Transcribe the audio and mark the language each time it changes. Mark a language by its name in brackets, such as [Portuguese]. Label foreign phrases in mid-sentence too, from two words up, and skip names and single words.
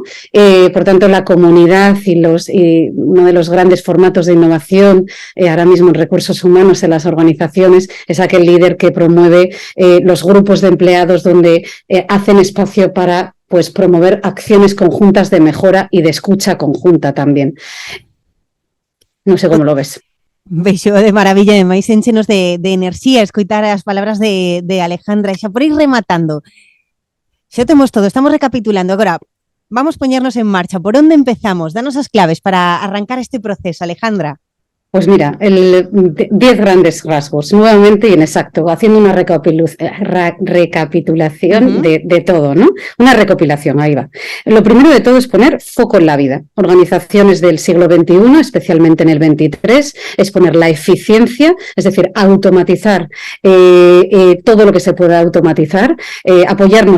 [Spanish] Por tanto, la comunidad y uno de los grandes formatos de innovación ahora mismo en recursos humanos en las organizaciones es aquel líder que promueve los grupos de empleados donde hacen espacio para, pues, promover acciones conjuntas de mejora y de escucha conjunta también. [Galician] Non sei como lo ves. Vexo de maravilla, e máis enchenos de enerxía escoitar as palabras de Alejandra. E xa por ir rematando, xa temos todo, estamos recapitulando. Agora, vamos poñernos en marcha. Por onde empezamos? Danos as claves para arrancar este proceso, Alejandra. [Spanish] Pues mira, 10 grandes rasgos, nuevamente y en exacto, haciendo una recapitulación de todo, ¿no? Una recopilación, ahí va. Lo primero de todo es poner foco en la vida. Organizaciones del siglo XXI, especialmente en el XXIII, es poner la eficiencia, es decir, automatizar todo lo que se pueda automatizar, apoyarnos